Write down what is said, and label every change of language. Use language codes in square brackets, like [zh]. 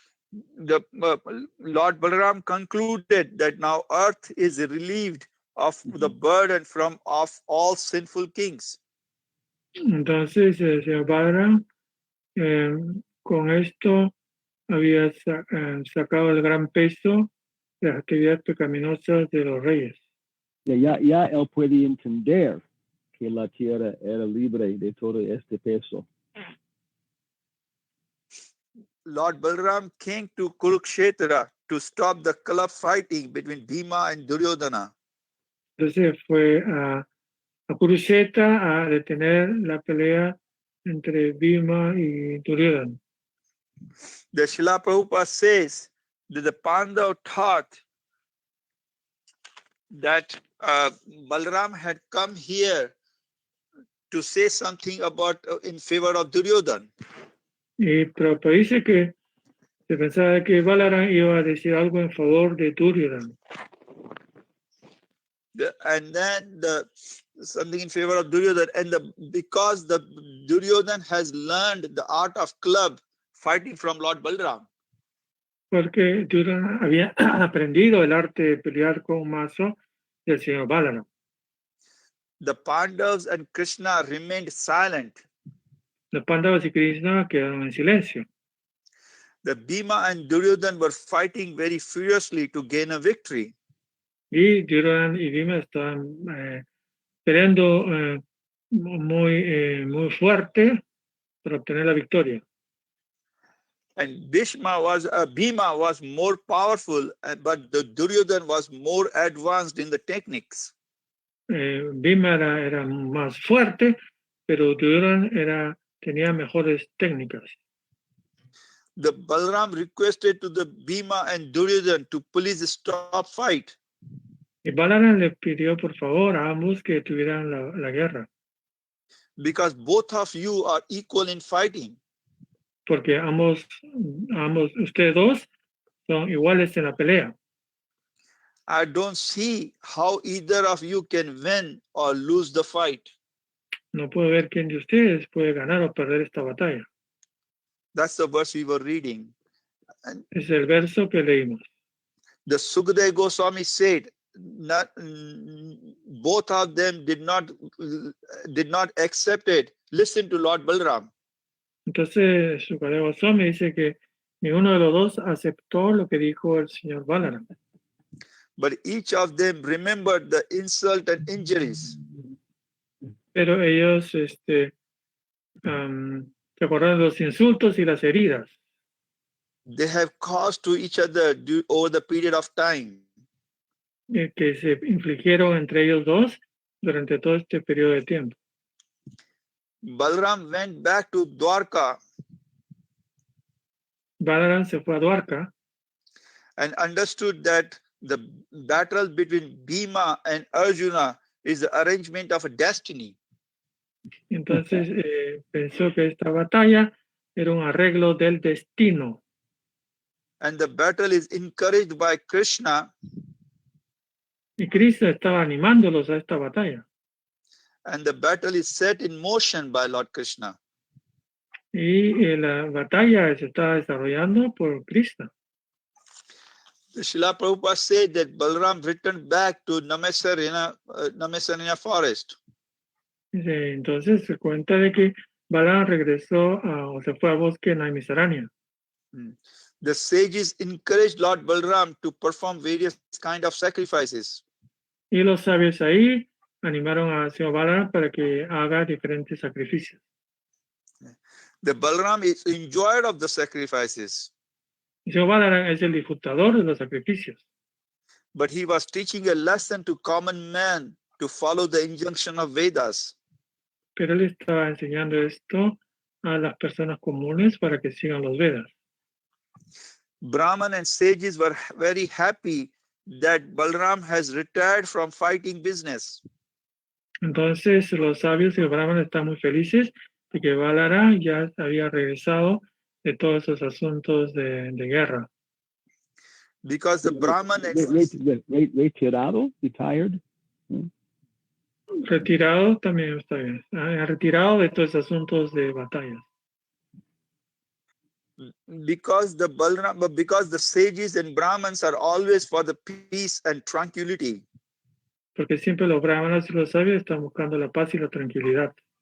[en] The Lord Balaram concluded that now earth is relieved of the burden of all sinful kings. [es] Entonces el señor Balaram con esto había sacado el gran peso las actividades pecaminosas de los reyes. Ya él puede entender que la tierra era libre de todo este peso. [en] Lord Balram came to Kurukshetra to stop the club fighting between Bhima and Duryodhana. [es] Entonces fue a Kurukshetra a detener la pelea entre Bhima y Duryodhana. [en] The Srila Prabhupada says that the Pandav thought that Balram had come here to say something about in favor of Duryodhana. [es] Y Prabhupada dice que se pensaba que Balaram iba a decir algo en favor de Duryodhana. [en] And then something in favor of Duryodhana, and because the Duryodhana has learned the art of club fighting from Lord Balram. [es] Porque Duryodhana había aprendido el arte de pelear con un mazo del señor Balaram. [en] The Pandavas and Krishna remained silent. [es] Los Pandavas y Krishna quedaron en silencio. [en] The Bhima and Duryodhana were fighting very furiously to gain a victory. [es] Y Duryodhana y Bhima estaban peleando muy fuerte para obtener la victoria. [en] And Bhima was more powerful, but the Duryodhana was more advanced in the techniques. [es] Bhima era más fuerte, pero Duryodhana tenía mejores técnicas. [en] The Balram requested to the Bhima and Duryodhana to please stop fight. [es] Y Balaram le pidió por favor a ambos que tuvieran la guerra. [en] Because both of you are equal in fighting. [es] Porque ambos, ustedes dos son iguales en la pelea. [en] I don't see how either of you can win or lose the fight. [es] No puedo ver quién de ustedes puede ganar o perder esta batalla. [en] That's the verse we were reading. And [es] es el verso que leímos. [en] The Sukadeva Goswami said, both of them did not accept it. Listen to Lord Balram. [es] Entonces, Sukadeva Goswami dice que ninguno de los dos aceptó lo que dijo el señor Balaram. [en] But each of them remembered the insult and injuries. [es] Pero ellos se acordaron de los insultos y las heridas. [en] They have caused to each other over the period of time. [es] Que se infligieron entre ellos dos durante todo este periodo de tiempo. [en] Balram went back to Dwarka. [es] Balaram se fue a Dwarka. [en] And understood that the battle between Bhima and Arjuna is the arrangement of a destiny. [es] Entonces pensó que esta batalla era un arreglo del destino. [en] And the battle is encouraged by Krishna. [es] Y Krishna estaba animándolos a esta batalla. [en] And the battle is set in motion by Lord Krishna. [es] Y la batalla se está desarrollando por Krishna. [en] Srila Prabhupada said that Balram returned back to Namesarina forest. [es] Entonces se cuenta de que Balaram regresó o se fue al bosque Naimisaranya. [en] The sages encouraged Lord Balram to perform various kind of sacrifices. [es] Y los sabios ahí animaron a señor Balaram para que haga diferentes sacrificios. [en] The Balram is enjoyer of the sacrifices. [es] Señor Balaram es el disfrutador de los sacrificios. [en] But he was teaching a lesson to common man to follow the injunction of Vedas. [es] Pero él estaba enseñando esto a las personas comunes para que sigan los Vedas. [en] Brahman and sages were very happy that Balram has retired from fighting business. [es] Entonces los sabios y los brahmanes están muy felices de que Balaram ya había regresado de todos esos asuntos de guerra. [en] Because the Brahman [es] retirado, [en] retired. [es] Retirado también está bien. Retirado de todos esos asuntos de batallas. [en] Because the sages and Brahmans are always for the peace and tranquility. [es] Porque siempre los brahmanas y los sabios están buscando la paz y la tranquilidad.